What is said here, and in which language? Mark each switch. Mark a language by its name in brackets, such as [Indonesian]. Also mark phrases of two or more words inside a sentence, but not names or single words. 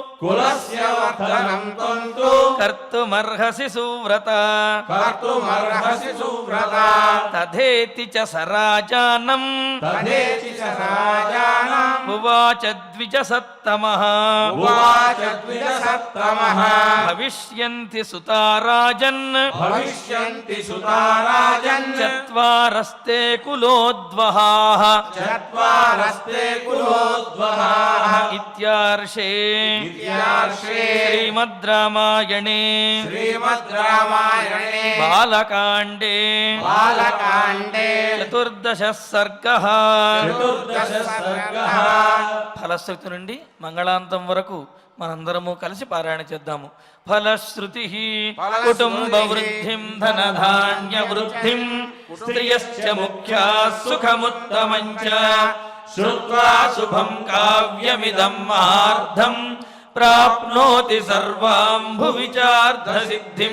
[Sanskrit] కర్తుమర్హసి సువ్రత తథేతి చ సరాజానం ఉవాచ ద్విజసత్తమః భవిష్యంతి సుతారాజన్ చత్వారస్తే కులోద్వహాః ఇత్యార్షే శ్రీమద్ రామాయణే श्रीमद् रामायणे बालकाण्डे चतुर्दशः सर्गः [Telugu] ఫలశ్రుతి నుండి మంగళాంతం వరకు మనందరము కలిసి పారాయణ చేద్దాము. [Sanskrit] ఫలశ్రుతి కుటుంబ వృద్ధిం ధనధాన్య వృద్ధిం స్త్రియశ్చ ముఖ్యా సుఖముత్తమం చ శ్రుత్వా శుభం కావ్యమిదం మహార్థం ప్రాప్నోతి సర్వాం భువి చార్థ సిద్ధిం.